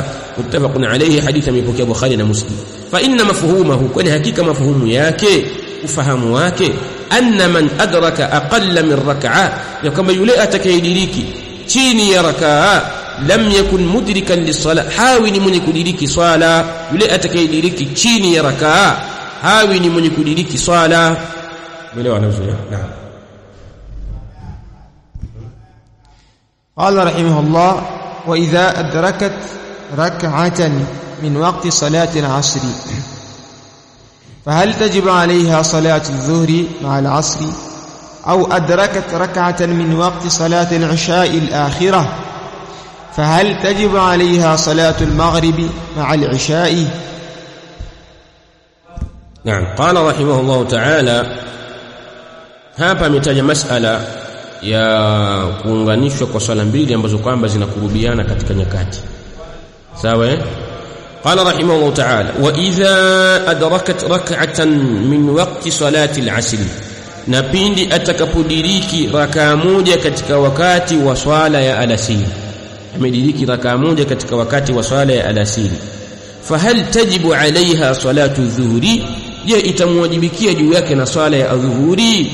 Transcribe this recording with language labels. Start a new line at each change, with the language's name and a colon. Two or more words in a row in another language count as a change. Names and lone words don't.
Arabic: متفق عليه,
Swahili: hadithi imepokea Bukhari na Muslim.
Arabic: فإن مفهومه,
Swahili: kwani hakika mafhumu yake, ufahamu wake,
Arabic: أن من أدرك أقل من ركعة,
Swahili: ya kama yule atakayediriki chini ya rakaa,
Arabic: لم يكن مدركا للصلاة,
Swahili: hawi ni mwenye kudiriki swala. Yule atakayediriki chini ya rakaa hawi ni mwenye kudiriki swala. Umeelewa? Naam.
Arabic: قال رحمه الله: وإذا أدركت ركعة من وقت صلاة العصر فهل تجب عليها صلاة الظهر مع العصر، أو أدركت ركعة من وقت صلاة العشاء الآخرة فهل تجب عليها صلاة المغرب مع العشاء؟ نعم. قال رحمه الله تعالى
Swahili: hapa ametaja masala ya kuunganishwa kwa swala mbili ambazo kwamba zinakurubiana katika nyakati. Sawa?
Arabic: قال رحمه الله تعالى: وإذا أدركت ركعة من وقت صلاة العصر,
Swahili: na pindi atakapodiriki rakaa moja katika wakati wa swala ya alasiri, amediriki rakaa moja katika wakati wa swala ya alasiri,
Arabic: فهل تجب عليها صلاة الظهر,
Swahili: je itamwajibikia juu yake na swala ya dhuhuri?